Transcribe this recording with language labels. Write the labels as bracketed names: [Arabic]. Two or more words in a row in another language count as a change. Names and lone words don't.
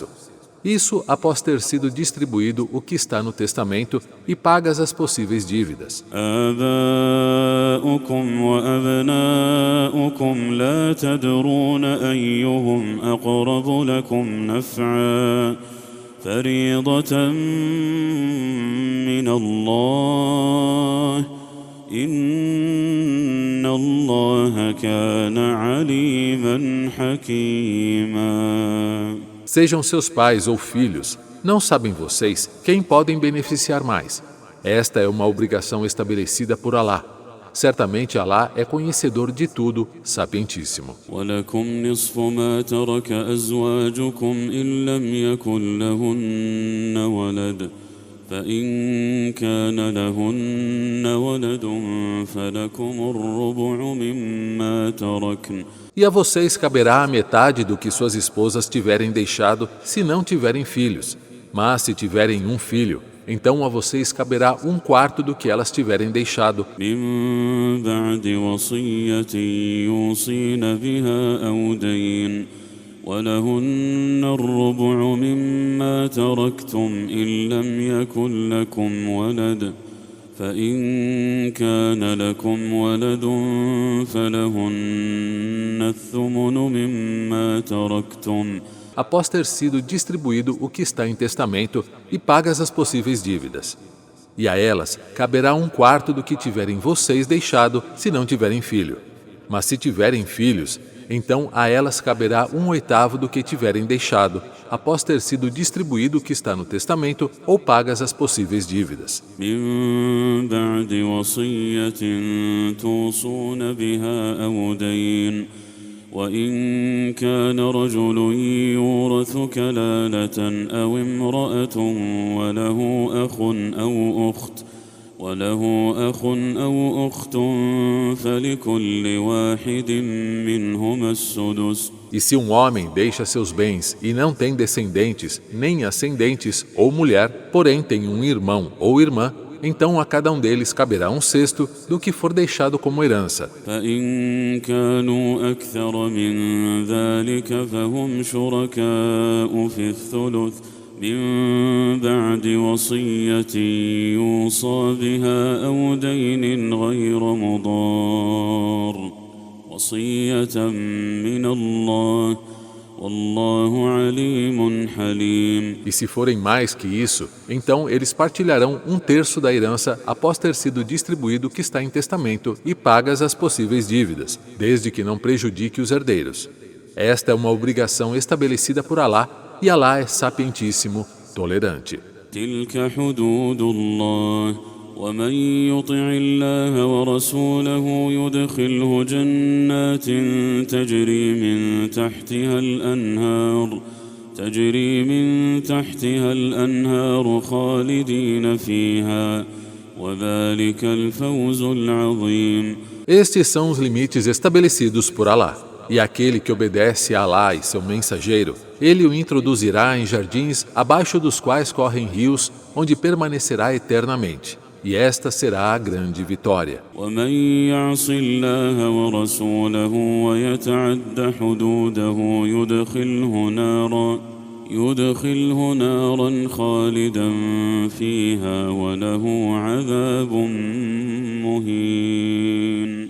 [Portuguese] Isso após ter sido distribuído o que está no testamento e pagas as possíveis dívidas. [Arabic] آباؤكم وأبناؤكم لا تدرون أيهم أقرب لكم نفعا فريضة من الله إن الله كان عليما حكيما. [Portuguese] Sejam seus pais ou filhos, não sabem vocês quem podem beneficiar mais. Esta é uma obrigação estabelecida por Alá. Certamente Alá é conhecedor de tudo, sapientíssimo. [Arabic] ولكم نصف ما ترك أزواجكم إن لم يكن لهن ولد فإن كان لهن ولد فلكم الربع مما تركن. [Portuguese] E a vocês caberá a metade do que suas esposas tiverem deixado, se não tiverem filhos. Mas se tiverem um filho, então a vocês caberá 1/4 do que elas tiverem deixado. [Arabic] من بعد وصية يوصين بها أو دين ولهن الربع مما تركتم إن لم يكن لكم ولد فإن كان لكم ولد فلهن الثمن مما تركتم [Portuguese] após ter sido distribuído o que está em testamento e pagas as possíveis dívidas. E a elas caberá 1/4 do que tiverem vocês deixado, se não tiverem filho. Mas se tiverem filhos, então a elas caberá 1/8 do que tiverem deixado, após ter sido distribuído o que está no testamento ou pagas as possíveis dívidas. [Arabic] من بعد وصية توصون بها أو دين وإن كان رجل يورث كلالة أو امرأة وله أخ أو أخت فلكل واحد منهما السدس. [Portuguese] E se um homem deixa seus bens e não tem descendentes, nem ascendentes, ou mulher, porém tem um irmão ou irmã, então a cada um deles caberá 1/6 do que for deixado como herança. [Arabic] فإن كانوا أكثر من ذلك فهم شركاء في الثلث من بعد وصية يوصى بها أو دين غير مضار وصية من الله والله عليم حليم. [Portuguese] E se forem mais que isso, então eles partilharão 1/3 da herança após ter sido distribuído o que está em testamento e pagas as possíveis dívidas, desde que não prejudique os herdeiros. Esta é uma obrigação estabelecida por Alá, e Alá é sapientíssimo, tolerante. [Arabic] تلك حدود الله ومن يطع الله ورسوله يدخله جنات تجري من تحتها الأنهار خالدين فيها وذلك الفوز العظيم. [Portuguese] Estes são os limites estabelecidos por Alá. E aquele que obedece a Alá e seu mensageiro, ele o introduzirá em jardins abaixo dos quais correm rios, onde permanecerá eternamente. E esta será a grande vitória. [Arabic] ومن يعص الله ورسوله ويتعد حدوده يدخله نارا خالدا فيها وله عذاب مهين.